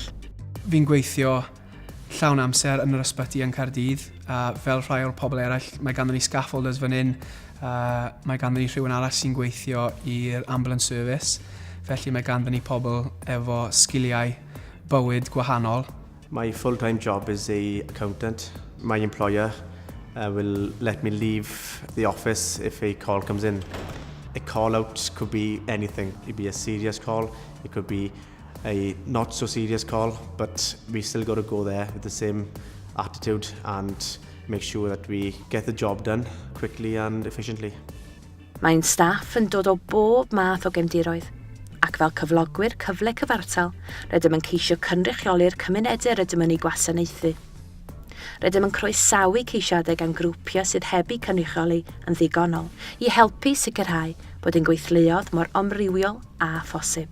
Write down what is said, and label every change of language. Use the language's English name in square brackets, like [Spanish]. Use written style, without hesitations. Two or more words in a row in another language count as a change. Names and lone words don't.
[Welsh] Fi'n gweithio llawn amser yn yr ysbyty yn Caerdydd. Fel rhai o'r pobl eraill, mae ganddyn ni scaffolders fan hyn. Mae ganddyn ni rhywun arall sy'n gweithio i'r [English] ambulance service. [Welsh] Felly mae ganddyn ni pobl efo sgiliau bywyd gwahanol. [English] My full-time job is a accountant. My employer will let me leave the office if a call comes in. A call out could be anything. It could be a serious call, it could be a not so serious call, but we still got to go there with the same attitude and make sure that we get the job done quickly and efficiently. [Welsh] Mae'n staff yn dod o bob math o gefndiroedd, ac fel cyflogwyr cyfle cyfartal, rydym yn ceisio cynrychioli'r cymunedau rydym yn ei gwasanaethu. Rydym yn croesawu ceisiadau gan grwpiau sydd heb eu cynrychioli yn ddigonol i helpu sicrhau bod ein gweithleoedd mor omrywiol a phosib.